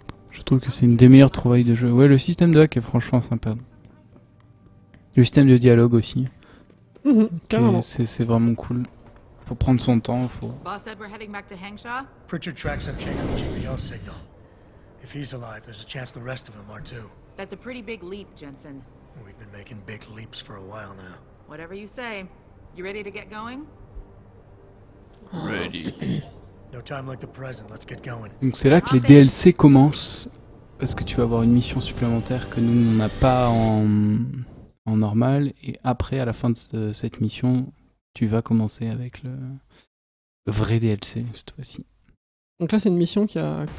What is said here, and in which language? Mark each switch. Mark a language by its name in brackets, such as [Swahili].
[French] Je trouve que c'est une des meilleures trouvailles de jeu. Ouais, le système de hack est franchement sympa. Le système de dialogue aussi. Carrément. C'est vraiment cool. Faut prendre son temps, faut... [English] Boss said we're heading back to Hengsha? Pritchard tracks up Jacob's GPS signal. If he's alive, there's a chance the rest of them are too. That's a pretty big leap, Jensen. We've been making big leaps for a while now. Whatever you say. You ready to get going? Ready. No time like the present, let's get going. [French] Donc c'est là que les DLC commencent. Parce que tu vas avoir une mission supplémentaire que nous on n'a pas en normal. Et après, à la fin de cette mission, tu vas commencer avec le vrai DLC cette fois-ci. Donc là c'est une mission qui a...